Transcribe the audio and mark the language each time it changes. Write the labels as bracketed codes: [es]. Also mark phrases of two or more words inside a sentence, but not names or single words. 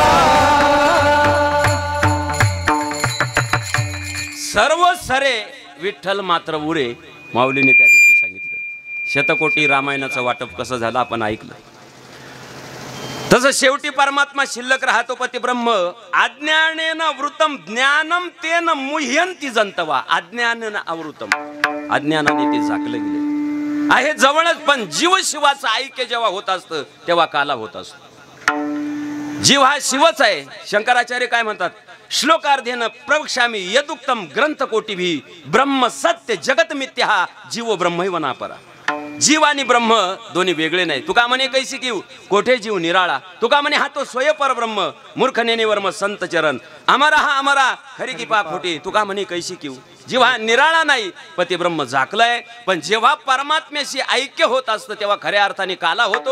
[mr] सर्व सरे विठ्ठल मात्र उरे. माऊलीने त्या दिवशी सांगितलं. शतकोटी रामायणाचं वाटप कसं झालं आपण ऐकलं. तसं शेवटी परमात्मा शिल्लक राहतो पती ब्रह्म. [sa] अज्ञानेन वृतम ज्ञानम तेन मुह्यंती जंतवा. अज्ञानेन अवृतम, [mr] अज्ञानाने ते झाकलं गेले आहे जवळच. पण जीव शिवाचं ऐक्य जेव्हा होत असतं तेव्हा काला होत असतो. जीव हा शिवच आहे. शंकराचार्य काय म्हणतात, [sa] श्लोकार्धेन प्रवक्ष्यामि यदुक्तम ग्रंथ कोटिभी. ब्रह्म सत्य जगत मिथ्या, जीव ब्रह्मैव नापरा. [mr] जीव आणि ब्रह्म दोन्ही वेगळे नाही. तुका म्हणे कैसी किव कोठे जीव निराळा. तुका म्हणे हा तो स्वय परब्रह्म. मूर्ख नेने वर्म संत चरण. अमरा हा अमरा खरी की पा खोटी. तुका म्हणे कैसी किव. जीव हा निराळा नाही पण ते ब्रह्म झाकलंय. पण जेव्हा परमात्म्याशी ऐक्य होत असतं तेव्हा खऱ्या अर्थाने काला होतो.